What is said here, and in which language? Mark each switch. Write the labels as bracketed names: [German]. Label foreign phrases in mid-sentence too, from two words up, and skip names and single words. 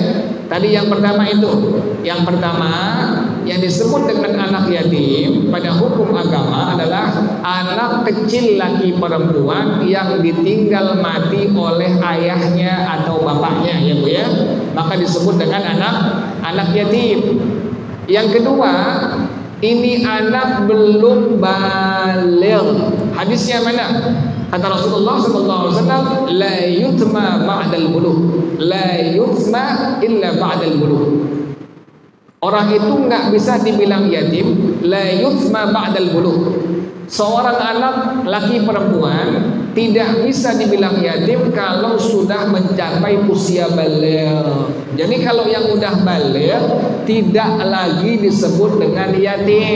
[Indonesian] Tadi yang pertama itu, yang pertama yang disebut dengan anak yatim pada hukum agama adalah anak kecil laki perempuan yang ditinggal mati oleh ayahnya atau bapaknya ya Bu ya. Maka disebut dengan anak yatim. Yang kedua, ini anak belum baligh. Hadisnya mana? Kata Rasulullah SAW, [Arabic] لا يتم بعد البلوغ، لا يتم إلا بعد البلوغ. [Indonesian] Orang itu nggak bisa dibilang yatim, [Arabic] لا يتم بعد البلوغ. [Indonesian] Seorang anak laki perempuan tidak bisa dibilang yatim kalau sudah mencapai usia baligh. Jadi kalau yang udah baligh tidak lagi disebut dengan yatim.